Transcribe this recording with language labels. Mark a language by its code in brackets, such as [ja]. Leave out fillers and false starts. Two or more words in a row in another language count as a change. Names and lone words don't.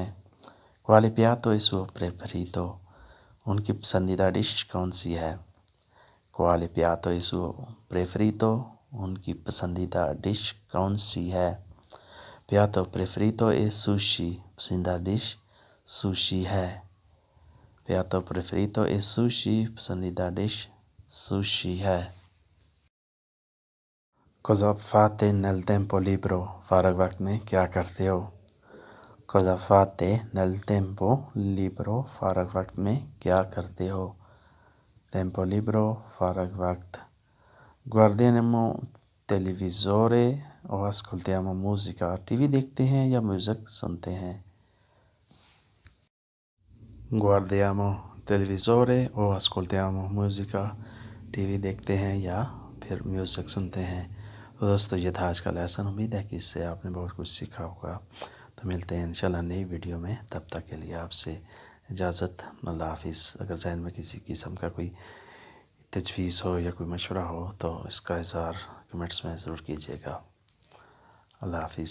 [it] Quale piatto è suo preferito? [ur] ان کی پسندیدہ ڈش کون سی ہے؟ [it] Quale piatto è suo preferito? [ur] ان کی پسندیدہ ڈش کون سی ہے؟ [it] Piatto preferito è sushi. [ur] پسندیدہ ڈش سوشی ہے. [it] Piatto preferito è sushi. [ur] پسندیدہ ڈش سوشی ہے. [it] Cosa fate nel tempo libero? [ur] فارغ وقت میں کیا کرتے ہو؟ [it] Cosa fate nel tempo libero? [ur] فارغ وقت میں کیا کرتے ہو؟ [it] Tempo libero [ur] فارغ وقت. [it] Guardiamo televisore o ascoltiamo musica? [ur] ٹی وی دیکھتے ہیں یا میوزک سنتے ہیں؟ [it] Guardiamo televisore o ascoltiamo musica? [ur] ٹی وی دیکھتے ہیں یا پھر میوزک سنتے ہیں. تو دوستو یہ تھا آج کا لیسن. امید ہے کہ اس سے آپ نے بہت کچھ سیکھا ہوگا. تو ملتے ہیں انشاءاللہ نئی ویڈیو میں. تب تک کے لیے آپ سے اجازت. اللہ حافظ. اگر ذہن میں کسی قسم کا کوئی تجویز ہو یا کوئی مشورہ ہو تو اس کا اظہار کمنٹس میں ضرور کیجیے گا.